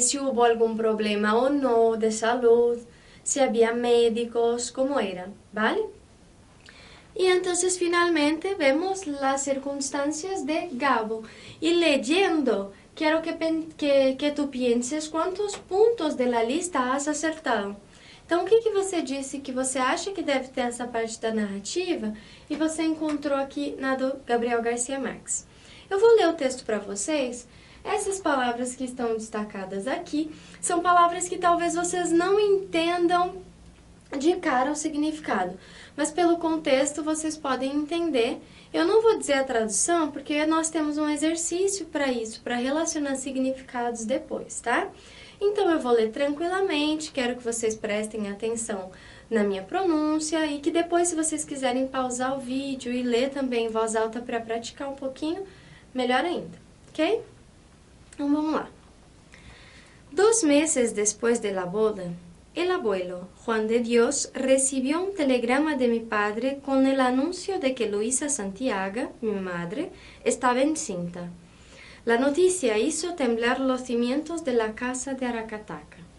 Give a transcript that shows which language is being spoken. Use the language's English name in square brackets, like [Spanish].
[Spanish] Si hubo algún problema o no de salud, si había médicos, cómo eran, ¿vale? Y entonces finalmente vemos las circunstancias de Gabo y leyendo, quiero que tú pienses cuántos puntos de la lista has acertado. [Portuguese] Então, o que você disse que você acha que deve ter essa parte da narrativa e você encontrou aqui na do Gabriel García Márquez? Eu vou ler o texto para vocês. Essas palavras que estão destacadas aqui são palavras que talvez vocês não entendam de cara o significado, mas pelo contexto vocês podem entender. Eu não vou dizer a tradução porque nós temos um exercício para isso, para relacionar significados depois, tá? Então eu vou ler tranquilamente, quero que vocês prestem atenção na minha pronúncia e que depois, se vocês quiserem pausar o vídeo e ler também em voz alta para praticar um pouquinho, melhor ainda, ok? Então vamos lá. [Spanish] 2 meses después de la boda, el abuelo, Juan de Dios, recibió un telegrama de mi padre con el anuncio de que Luisa Santiago, mi madre, estaba encinta. La noticia hizo temblar los cimientos de la casa de Aracataca.